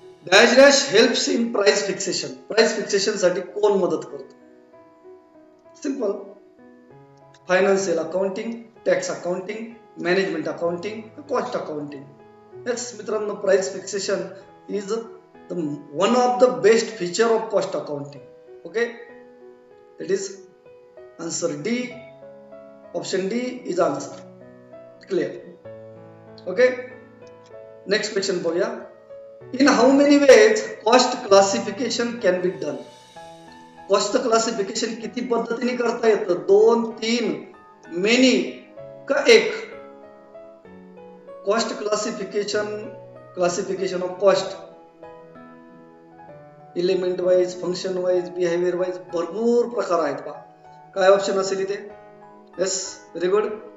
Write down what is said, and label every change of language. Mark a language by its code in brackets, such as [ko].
[en] Dash dash helps in price fixation. [mr] Price fixation साठी कोण मदत करतो? [en] Simple. Financial accounting, tax accounting, management accounting, cost accounting. Yes मित्रांनो, price fixation is one of the best feature of cost accounting. Okay, that is answer D. Option D is answer. Clear? Okay, next question बघूया. In how many ways cost classification can be done? [mr] Cost classification किती पद्धतीने करता येतं? 2, 3, many का एक? Cost classification of cost element wise, function wise, behaviour wise भरपूर प्रकार आहेत पहा. काय ऑप्शन असेल इथे? [en] Yes, very good.